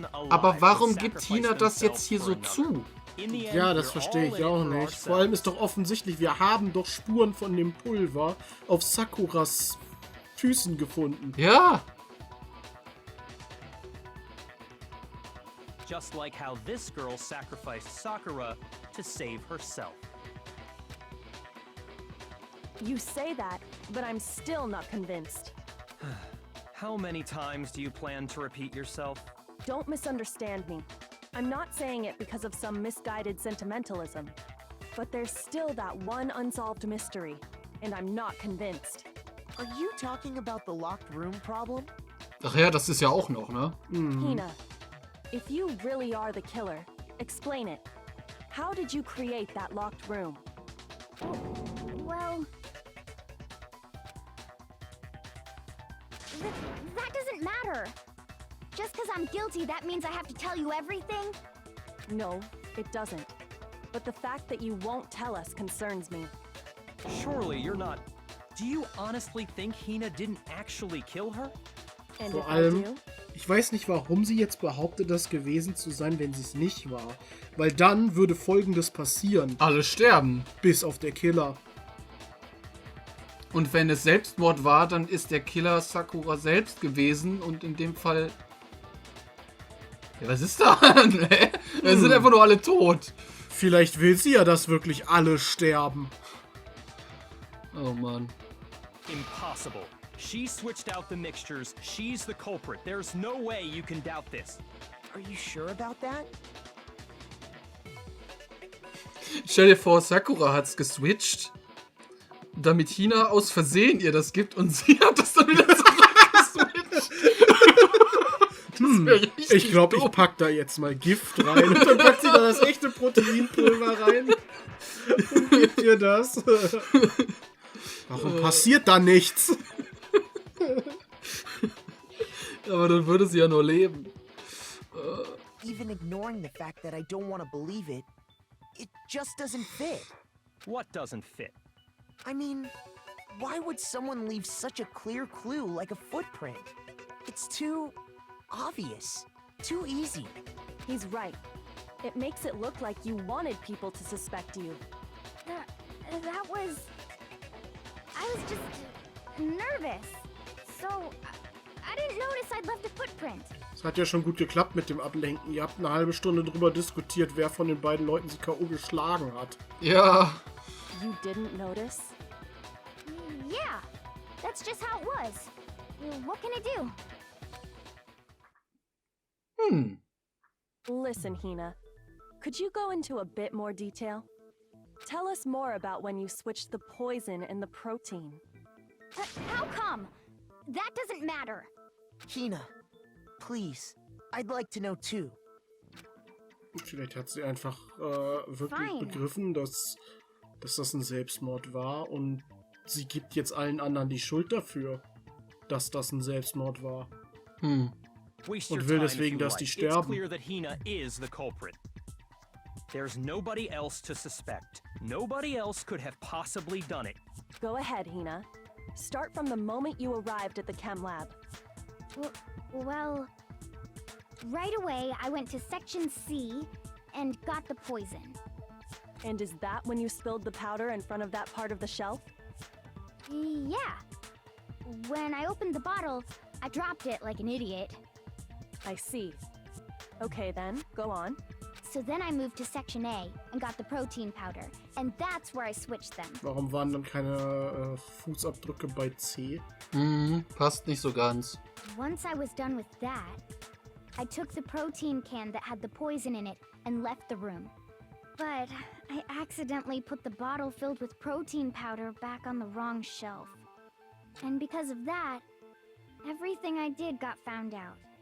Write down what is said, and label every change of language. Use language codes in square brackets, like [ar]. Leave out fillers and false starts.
[de] Aber warum gibt Hina das jetzt hier so zu? Ja, das verstehe ich auch nicht. Vor allem ist doch offensichtlich, wir haben doch Spuren von dem Pulver auf Sakuras Füßen gefunden. Ja. [en] Just like how this girl sacrificed Sakura to save herself. You say that, but I'm still not convinced. How many times do you plan to repeat yourself? Don't misunderstand me. I'm not saying it because of some misguided sentimentalism. But there's still that one unsolved mystery, and I'm not convinced. Are you talking about the locked room problem? [de] Ach ja, das ist ja auch noch, ne? [en] Hina, if you really are the killer, explain it. How did you create that locked room? well, that doesn't matter. Just because I'm guilty, that means I have to tell you everything? No, it doesn't. But the fact that you won't tell us concerns me. Surely you're not... Do you honestly think Hina didn't actually kill her? And [de] Vor [en] if I [de] allem, [en] do? [de] ich weiß nicht, warum sie jetzt behauptet, das gewesen zu sein, wenn sie es nicht war. Weil dann würde Folgendes passieren. Alle sterben. Bis auf der Killer. Und wenn es Selbstmord war, dann ist der Killer Sakura selbst gewesen und in dem Fall... Ja, was ist da? Da sind einfach nur alle tot. Vielleicht will sie ja, dass wirklich alle sterben. Oh Mann. [en] Impossible. She switched out the mixtures. She's the culprit. There's no way you can doubt this. Are you sure about that? [de] Stell dir vor, Sakura hat's geswitcht, damit Hina aus Versehen ihr das gibt und sie hat das dann wieder zurückgeswitcht. Ich glaube, ich pack da jetzt mal Gift rein und dann packt sie da das echte Proteinpulver rein und gibt dir das. Warum passiert da nichts? Aber dann würde sie ja nur leben. [en] Even ignoring the fact that I don't want to believe it, it just doesn't fit. What doesn't fit? I mean, why would someone leave such a clear clue like a footprint? It's too obvious, too easy. He's right. It makes it look like you wanted people to suspect you. That was... I was just nervous. So, I didn't notice I'd left a footprint. [de] Es hat ja schon gut geklappt mit dem Ablenken. Ihr habt eine halbe Stunde drüber diskutiert, wer von den beiden Leuten sie K.O. geschlagen hat. Ja. [en] You didn't notice? Yeah, that's just how it was. What can I do? Listen, Hina. Could you go into a bit more detail? Tell us more about when you switched the poison and the protein. How come? That doesn't matter. Hina, please, I'd like to know too. [de] Vielleicht hat sie einfach wirklich begriffen, dass das ein Selbstmord war und sie gibt jetzt allen anderen die Schuld dafür, dass das ein Selbstmord war. Und will deswegen, dass die sterben. [en] It's clear that Hina is the culprit. There's nobody else to suspect. Nobody else could have possibly done it. Go ahead, Hina. Start from the moment you arrived at the chem lab. Well, right away I went to Section C and got the poison. And is that when you spilled the powder in front of that part of the shelf? Yeah. When I opened the bottle, I dropped it like an idiot. I see. Okay then, go on. So then I moved to Section A and got the protein powder. And that's where I switched them. [de] Warum waren dann keine Fußabdrücke bei C? Passt nicht so ganz. [en] Once I was done with that, I took the protein can that had the poison in it and left the room. But I accidentally put the bottle filled with protein powder back on the wrong shelf. And because of that, everything I did got found out.